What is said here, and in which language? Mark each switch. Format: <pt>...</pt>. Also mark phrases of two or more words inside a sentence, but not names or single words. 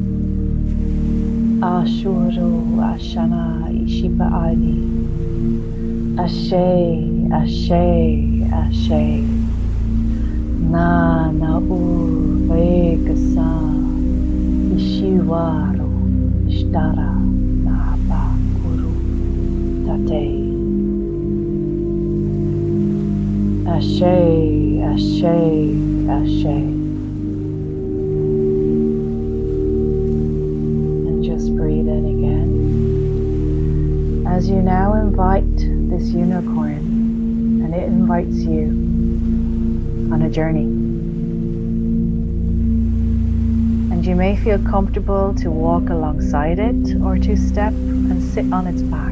<en>Ashuru, Ashana, Ishipa Ali. Ashe, Ashe, Ashe. Na, na, u, vekasa. Ishiwaru, Ishtara, Nahapa, Guru, Tate. Ashe, Ashe, Ashe. Breathe in again. As you now invite this unicorn, and it invites you on a journey. And you may feel comfortable to walk alongside it, or to step and sit on its back.</en>